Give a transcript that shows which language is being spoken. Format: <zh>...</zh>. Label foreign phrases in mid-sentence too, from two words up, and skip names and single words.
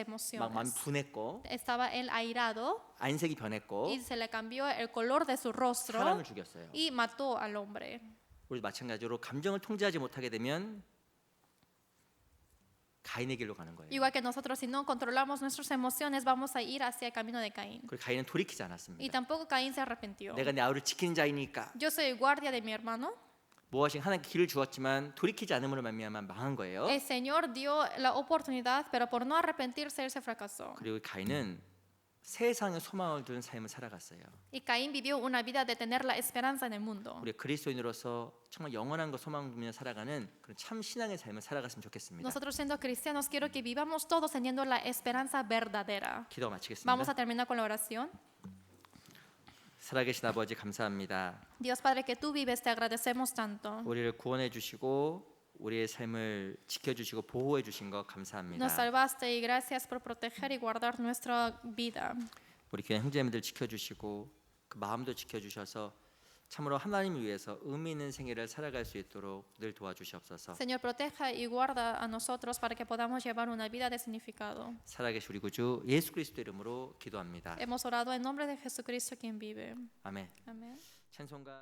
<ko>막 마음이</ko> <es>emociones.</es> <ko>분했고</ko> <es>Estaba él airado</es> <ko>안색이 변했고</ko> <es>y se le cambió el color de su rostro</es> <ko>사람을 죽였어요.</ko> <es>y mató al hombre.</es> <ko>우리 마찬가지로 감정을 통제하지 못하게 되면 가인의 길로 가는 거예요.</ko> <es>Igual que nosotros, si no controlamos nuestras emociones, vamos a ir hacia el camino de Caín.</es> <ko>그리고 가인은 돌이키지</ko> <es>Y</es> <ko>않았습니다.</ko> <es>tampoco Caín se arrepintió.</es> <ko>내가 내 아우를 지키는 자이니까</ko> <es>Yo soy el guardia de mi hermano.</es> <ko>무엇이 하나님께 길을 주었지만 돌이키지 않음으로 말미암아 망한 거예요.</ko> <es>El Señor dio la oportunidad, pero por no arrepentirse, él se fracasó.</es> <ko>그리고 가인은 세상의 소망을 두는 삶을 살아갔어요.</ko> <es>Y Caín vivió una vida de tener la esperanza en el mundo.</es> <ko>우리 그리스도인으로서 정말 영원한 것 소망 두며 살아가는 그런 참 신앙의 삶을 살아갔으면 좋겠습니다.</ko> <es>Nosotros siendo cristianos, quiero que vivamos todos teniendo la esperanza verdadera.</es> <ko>기도 마치겠습니다.</ko> <es>Vamos a terminar con la oración.</es> <ko>살아계신 아버지 감사합니다.</ko> <es>Dios Padre, que tú vives, te agradecemos tanto.</es> <ko>우리를 구원해 주시고 우리의 삶을 지켜주시고 보호해 주신 것 감사합니다.</ko> <es>Nos salvaste y gracias por proteger y guardar nuestra vida.</es> <ko>우리 교회 형제님들 지켜주시고 그 마음도 지켜주셔서 참으로 하나님을 위해서 의미 있는 생애를 살아갈 수 있도록 늘 도와주시옵소서.</ko> <es>Señor, proteja y guarda a nosotros para que podamos llevar una vida de significado.</es> <ko>살아계신 우리 구주 예수 그리스도 이름으로 기도합니다.</ko> <es>Hemos orado en nombre de Jesucristo quien vive.</es> <ko>아멘.</ko> <es>Amén.</es> <ko>찬송가</ko>